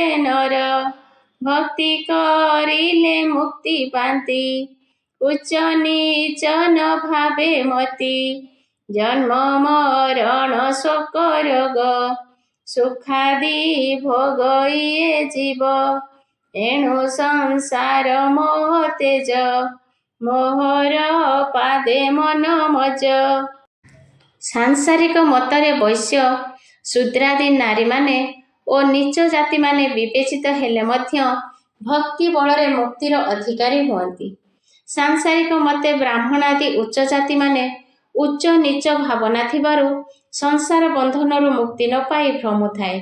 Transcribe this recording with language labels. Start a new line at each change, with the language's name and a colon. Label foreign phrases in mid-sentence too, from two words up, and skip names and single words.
Odia: ନର ଭକ୍ତି କରିଲେ ମୁକ୍ତି ପାତି ଉଚ୍ଚ ନୀଚ ନ ଭାବେ ମତି ଜନ୍ମ ମରଣ ଶୋକ ରୋଗ ସୁଖାଦି ଭୋଗ ଇଏ ଜୀବ ଏଣୁ ସଂସାର ମୋହ ତେଜ ମୋହର ପାଦେ ମନ ମଜ। ସାଂସାରିକ ମତରେ ବୈଶ୍ୟ ଶୂଦ୍ରାଦି ନାରୀ ମାନେ ଓ ନୀଚ ଜାତିମାନେ ବିବେଚିତ ହେଲେ ମଧ୍ୟ ଭକ୍ତି ବଳରେ ମୁକ୍ତିର ଅଧିକାରୀ ହୁଅନ୍ତି। ସାଂସାରିକ ମତେ ବ୍ରାହ୍ମଣାଦି ଉଚ୍ଚ ଜାତିମାନେ ଉଚ୍ଚ ନୀଚ ଭାବନା ଥିବାରୁ ସଂସାର ବନ୍ଧନରୁ ମୁକ୍ତି ନ ପାଇ ଭ୍ରମୁଥାଏ।